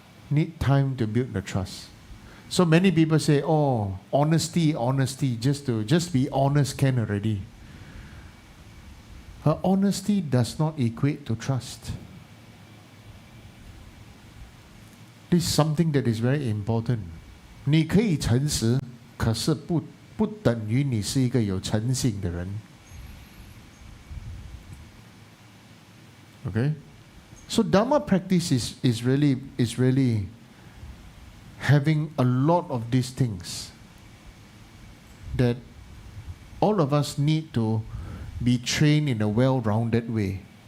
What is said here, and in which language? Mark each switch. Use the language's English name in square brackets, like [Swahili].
[English] Need time to build the trust. So many people say, oh, honesty, just be honest can already. Her honesty does not equate to trust. This is something that is very important. [Chinese] 你可以诚实，可是不等于你是一个有诚信的人。 [English] Okay? So Dharma practice is really having a lot of these things that all of us need to be trained in a well-rounded way.